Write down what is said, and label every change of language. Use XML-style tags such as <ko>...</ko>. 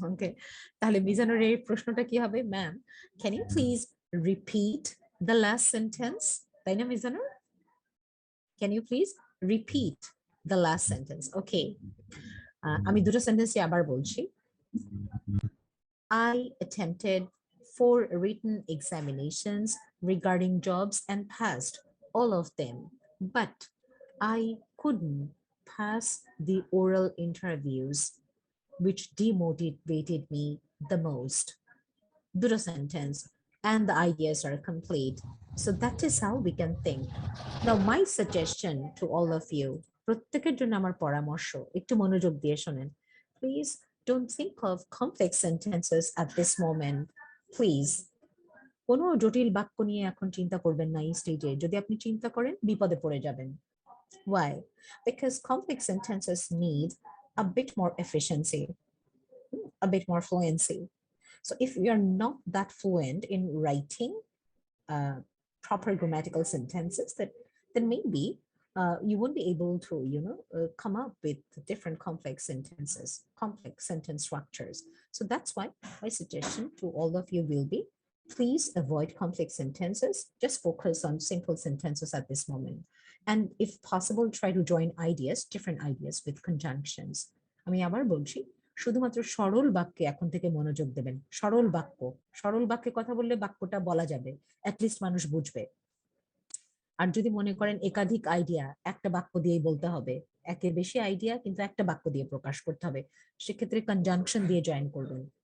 <bn>ওকে, তাহলে মিজানুর এই প্রশ্নটা কি হবে, ma'am,</bn> <en>can you please repeat the last sentence?</en> <bn>তাই না Mizanur?</bn> <en>Can you please repeat the last sentence? Okay.</en> <bn>আমি দুটো সেন্টেন্সই আবার বলছি।</bn> <en>I attempted 4 written examinations regarding jobs and passed all of them, but I couldn't pass the oral interviews, which demotivated me the most. Dudo sentence, and the ideas are complete. So that is how we can think. Now, my suggestion to all of you,</en> <bn>প্রত্যেকের জন্য আমার পরামর্শ, একটু মনোযোগ দিয়ে শোনেন।</bn> <en>Please don't think of complex sentences at this moment. Please.</en> <bn>কোনো জটিল বাক্য নিয়ে এখন চিন্তা করবেন না এই স্টেজে। যদি আপনি চিন্তা করেন বিপদে পড়ে যাবেন।</bn> <en>Why? Because complex sentences need a bit more efficiency, a bit more fluency. So if you're not that fluent in writing proper grammatical sentences, then maybe you won't be able to, come up with different complex sentences, complex sentence structures. So that's why my suggestion to all of you will be, please avoid complex sentences. Just focus on simple sentences at this moment. And if possible, try to join ideas, different ideas with conjunctions.</en> <bn>আমি আবার বলছি, শুধুমাত্র সরল বাক্যে এখন থেকে মনোযোগ দেবেন। সরল বাক্যে কথা বললে বাক্যটা বলা যাবে, অ্যাটলিস্ট মানুষ বুঝবে। আর যদি মনে করেন একাধিক আইডিয়া একটা বাক্য দিয়েই বলতে হবে, একের বেশি আইডিয়া কিন্তু একটা বাক্য দিয়ে প্রকাশ করতে হবে, সেক্ষেত্রে কনজাংশন দিয়ে জয়েন করবেন।</bn>